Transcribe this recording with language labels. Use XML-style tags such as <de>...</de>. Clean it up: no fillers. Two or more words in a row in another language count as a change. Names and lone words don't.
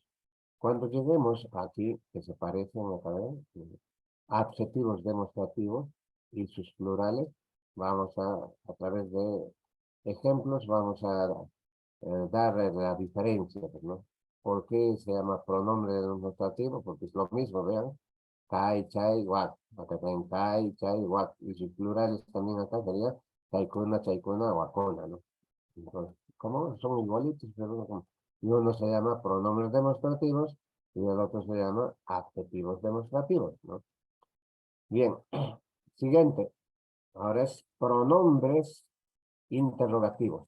<es>Cuando lleguemos aquí, que se parecen a adjetivos demostrativos y sus plurales, vamos a través de ejemplos, vamos a dar la diferencia, ¿no? ¿Por qué se llama pronombre demostrativo? Porque es lo mismo, vean.</es> <qu>Kai, chai, wak.</qu> <es>Acá tienen</es> <qu>kai, chai, wak.</qu> <es>Y sus plurales también acá sería</es> <qu>chaikuna, chaikuna, wakona,</qu> <es>¿no? Entonces, ¿cómo? Son igualitos, pero y uno se llama pronombres demostrativos y el otro se llama adjetivos demostrativos, ¿no? Bien, siguiente. Ahora es pronombres interrogativos.</es>